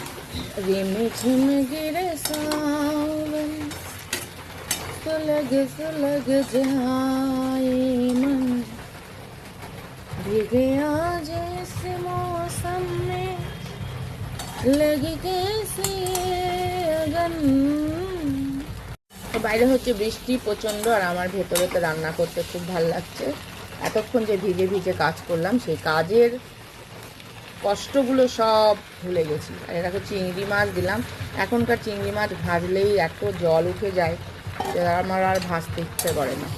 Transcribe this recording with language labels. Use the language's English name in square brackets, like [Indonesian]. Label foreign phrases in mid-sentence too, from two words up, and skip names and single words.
[Hindi] रिम झिम गिरे सावन, सुलग सुलग जाए मन, भीगे आज इस मौसम में लगी कैसी अगन। [Bangla] তো বাইরে হচ্ছে বৃষ্টি প্রচণ্ড, আর আমার ভেতরে তো রান্না করতে খুব ভালো লাগছে। এতক্ষণ যে ভিজে ভিজে কাজ করলাম সেই কাজের কষ্টগুলো সব ভুলে গেছি। আর এটাকে চিংড়ি মাছ দিলাম। এখনকার চিংড়ি মাছ ভাজলেই এত জল উঠে যায় যে আমার আর ভাজতে ইচ্ছে করে না।